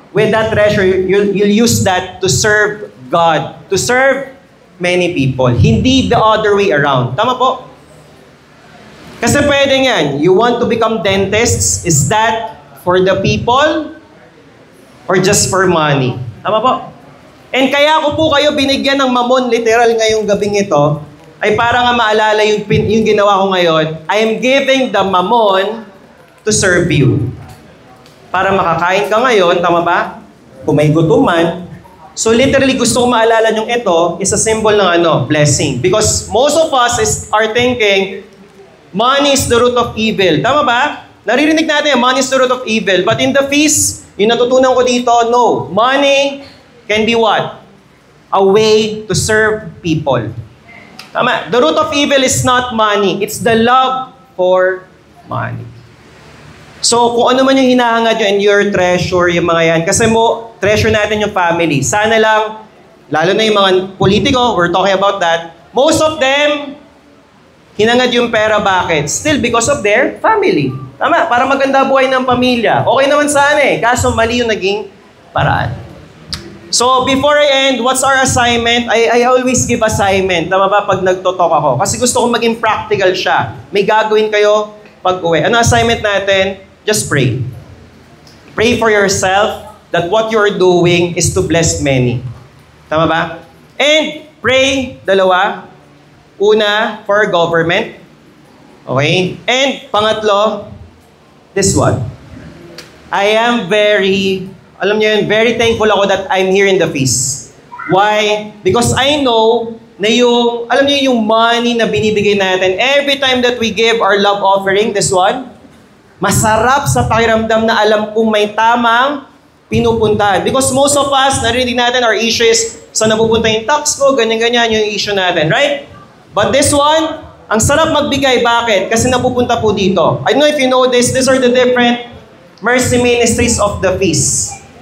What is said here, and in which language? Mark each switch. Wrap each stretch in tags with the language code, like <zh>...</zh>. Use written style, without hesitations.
<en>With that treasure, you'll use that to serve God, to serve many people.</en> <tl>Hindi the other way around. Tama po? Kasi pwede yan.</tl> <en>You want to become dentists, is that for the people or just for money?</en> <tl>Tama po? And kaya ko po kayo binigyan ng mamon, literal ngayong gabing ito, ay para nga maalala yung ginawa ko ngayon.</tl> <en>I am giving the mamon to serve you.</en> <tl>Para makakain ka ngayon, tama ba? Kung may gutuman. So literally gusto ko maalala yung ito</tl> <en>is a symbol</en> <tl>ng blessing.</tl> <en>Because most of us are thinking, money is the root of evil.</en> <tl>Tama ba? Naririnig natin,</tl> <en>money is the root of evil. But in the feast,</en> <tl>yung natutunan ko dito,</tl> <en>no. Money can be what? A way to serve people. Tama. The root of evil is not money. It's the love for money.</en> <tl>So, kung ano man yung hinahangad nyo and your treasure, yung mga yan. Kasi treasure natin yung family. Sana lang, lalo na yung mga politiko,</tl> <en>we're talking about that.</en> <tl>Most of them, hinangad yung pera. Bakit?</tl> <en>Still because of their family.</en> <tl>Tama, para maganda buhay ng pamilya. Okay naman sana kaso mali yung naging paraan.</tl> <en>So, before I end, what's our assignment? I always give assignment.</en> <tl>Tama ba? Pag nagtotalk ako. Kasi gusto kong maging practical siya. May gagawin kayo pag-uwi. Ano assignment natin?</tl> <en>Just pray. Pray for yourself that what you're doing is to bless many.</en> <tl>Tama ba?</tl> <en>And pray, dalawa. Una, for government. Okay? And pangatlo, this one. I am very thankful ako that I'm here in the feast. Why? Because I know na yung money na binibigay natin, every time that we give our love offering, this one,</en> <tl>masarap sa pakiramdam na alam kong may tamang pinupuntahan.</tl> <en>Because most of us,</en> <tl>narinig natin, our issue is, saan napupunta yung tax ko, ganyan-ganyan yung issue natin, right?</tl> <en>But this one,</en> <tl>ang sarap magbigay. Bakit? Kasi napupunta po dito.</tl> <en>I don't know if you know this, these are the different mercy ministries of the feast.</en>